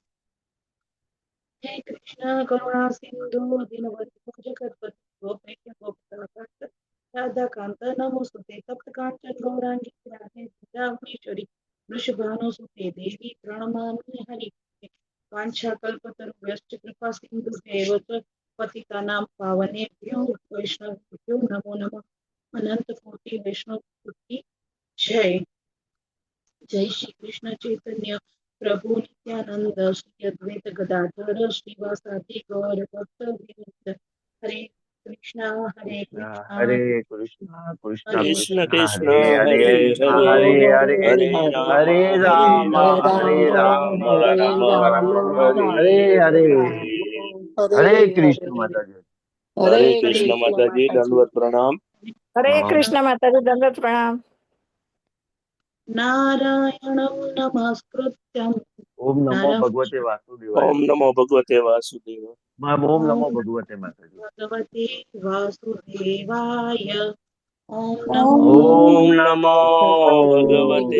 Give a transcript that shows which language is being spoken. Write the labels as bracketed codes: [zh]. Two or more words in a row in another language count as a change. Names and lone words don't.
[sa] हे कृष्ण करुणा सिंधु दीनबंधु जगतपति गोपेश गोपिकांत राधा कांत नमोस्तुते तप्त कांचन गौरांगी राधे रामेश्वरी वृषभानुसुते देवी प्रणमामि हरिप्रिये वाञ्छा कल्पतरुभ्यश्च कृपा सिंधुभ्येव च पतितानां पावनेभ्यो वैष्णवेभ्यो नमो नमः। [hi] अनंत कोटि वैष्णव की जय। [sa] जय श्री कृष्ण चैतन्य प्रभु नित्यानंद श्री अद्वैत गदाधर श्रीवासादि गौर भक्त वृंद। हरे कृष्णा हरे कृष्णा हरे कृष्णा कृष्णा कृष्ण कृष्णा कृष्ण हरे हरे हरे हरे हरे हरे हरे हरे राम राम हरे हरे राम राम राम राम हरे हरे हरे। हरे। हरे हरे कृष्ण हरे। [hi] माताजी। [sa] हरे हरे कृष्ण कृष्ण [hi] माताजी दंडवत प्रणाम। [sa] हरे [hi] हाँ। कृष्ण माताजी दंडवत प्रणाम। [sa] नारायणं नमस्कृत्यं ओम नमो नरं भगवते वासुदेवाय। ओम नमो भगवते वासुदेव। मैम ओम ॐ नमो भगवते माताजी। भगवते वासुदेवाय। ॐ नमो ओम ओम ओम नमो भगवते